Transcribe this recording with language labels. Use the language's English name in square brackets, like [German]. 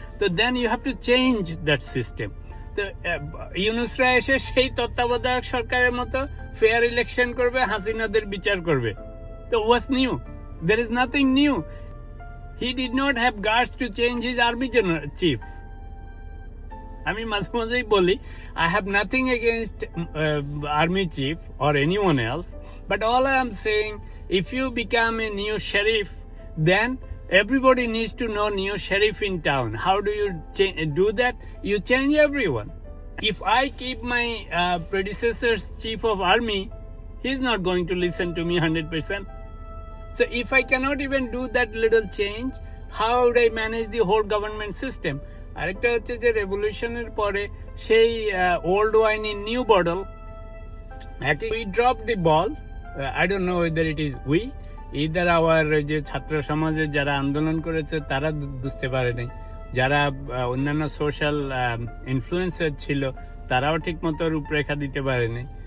[Bangla] তো [English] Then you have to change that system. [Bangla] তো ইউনূসরা এসে সেই তত্ত্বাবধায়ক সরকারের মতো ফেয়ার ইলেকশন করবে, হাসিনাদের বিচার করবে। তো [English] What's new? There is nothing new. He did not have guts to change his army chief. [Bangla] আমি মাঝে মাঝেই বলি, [English] I have nothing against army chief or anyone else, but all I am saying, if you become a new sheriff, then everybody needs to know new sheriff in town. How do you do that? You change everyone. If I keep my predecessor's chief of army, he's not going to listen to me 100%. So if I cannot even do that little change, how would I manage the whole government system? [Bangla] আরেকটা হচ্ছে যে রেভলিউশনের পরে সেই [English] Old wine in new bottle, we drop the ball. I don't know whether it is we, either our [Bangla] যে ছাত্র সমাজের যারা আন্দোলন করেছে তারা বুঝতে পারেনি, যারা অন্যান্য সোশ্যাল ইনফ্লুয়েন্সার ছিল তারাও ঠিক মতো রূপরেখা দিতে পারেনি।